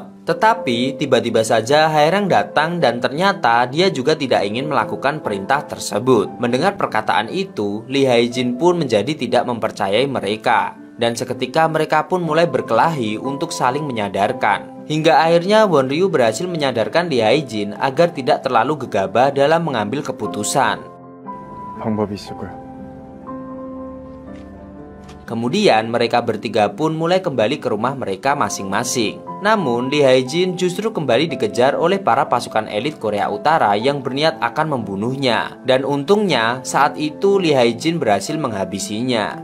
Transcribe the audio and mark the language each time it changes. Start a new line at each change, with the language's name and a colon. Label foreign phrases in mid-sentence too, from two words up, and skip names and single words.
Indonesian: Tetapi tiba-tiba saja Hae-rang datang dan ternyata dia juga tidak ingin melakukan perintah tersebut. Mendengar perkataan itu, Lee Hae-jin pun menjadi tidak mempercayai mereka. Dan seketika mereka pun mulai berkelahi untuk saling menyadarkan. Hingga akhirnya Won Ryu berhasil menyadarkan Lee Hae-jin agar tidak terlalu gegabah dalam mengambil keputusan.
Korean: 방법이 있을 거야.
Indonesian: Kemudian mereka bertiga pun mulai kembali ke rumah mereka masing-masing. Namun Lee Hae-jin justru kembali dikejar oleh para pasukan elit Korea Utara yang berniat akan membunuhnya. Dan untungnya saat itu Lee Hae-jin berhasil menghabisinya.